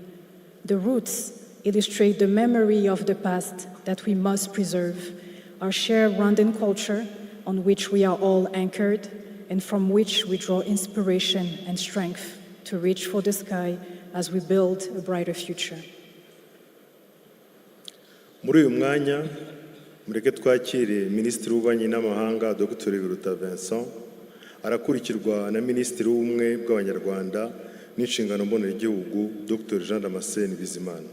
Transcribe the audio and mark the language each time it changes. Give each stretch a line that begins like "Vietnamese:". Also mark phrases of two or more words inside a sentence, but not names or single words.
English: The roots illustrate the memory of the past that we must preserve, our shared Rwandan culture on which we are all anchored and from which we draw inspiration and strength to reach for the sky as we build a brighter future.
Kinyarwanda: Muri uyu mwanya mureke twakire Minisitiri w'Ububanyi n'Amahanga Dr. Biruta Vincent, arakurikirwa na Minisitiri w'Ubumwe bw'Abanyarwanda n'Inshingano Mboneragihugu Dr. Jean Damascene Bizimana.